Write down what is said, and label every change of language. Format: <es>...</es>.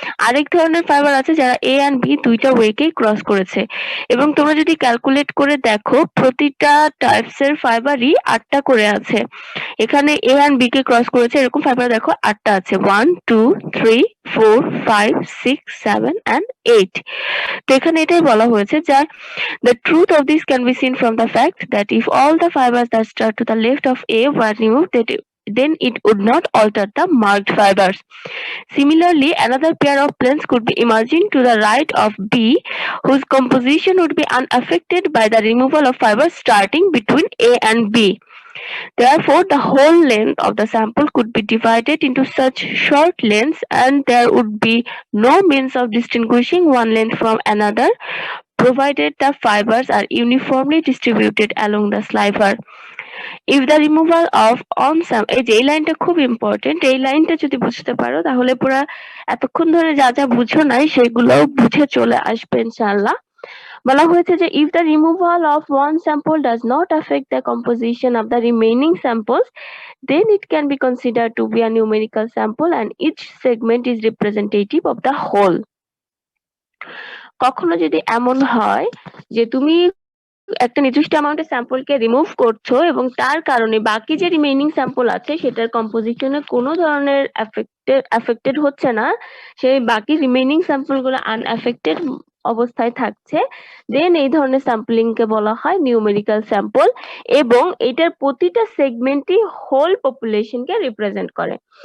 <bn>আরেক ধরনের ফাইবার আছে যারা এ এন্ড বি দুইটা ওয়েকেই ক্রস করেছে। এবং তোমরা যদি ক্যালকুলেট করে দেখো প্রতিটা টাইপস এর ফাইবারই 8টা করে আছে। এখানে এ এন্ড বি কে ক্রস করেছে এরকম ফাইবার দেখো 8টা আছে, 1 2 3 4 5 6 7 and 8। তো এখানে এটাই বলা হয়েছে যে</bn> <en>the truth of this can be seen from the fact that if all the fibers that start to the left of A were removed, then it would not alter the marked fibers. Similarly, another pair of planes could be imagined to the right of B, whose composition would be unaffected by the removal of fibers starting between A and B. Therefore, the whole length of the sample could be divided into such short lengths and there would be no means of distinguishing one length from another, provided the fibers are uniformly distributed along the sliver. If the removal of</en> <bn>এই লাইনটা খুব important, এই লাইনটা যদি বুঝতে পারো তাহলে পুরো এতক্ষণ ধরে যা যা বুঝো নাই সেগুলো বুঝে চলে আসবে ইনশাআল্লাহ। বলা হয়েছে যে</bn> <en>if the removal of one sample does not affect the composition of the remaining samples, then it can be considered to be a numerical sample and each segment is representative of the whole.</en> <bn>কখনো যদি এমন হয় যে তুমি একটা নির্দিষ্ট অ্যামাউন্টের স্যাম্পলকে remove করছো এবং তার কারণে বাকি যে রিমেইনিং স্যাম্পল আছে সেটার কম্পোজিশনে কোনো ধরনের এফেক্টেড হচ্ছে না, সেই বাকি রিমেইনিং স্যাম্পলগুলো আনএফেক্টেড অবস্থায় থাকছে, দেন এই ধরনের স্যাম্পলিং কে বলা হয় নিউমেরিক্যাল স্যাম্পল এবং এটার প্রতিটা সেগমেন্টই হোল পপুলেশনকে রিপ্রেজেন্ট করে।</bn>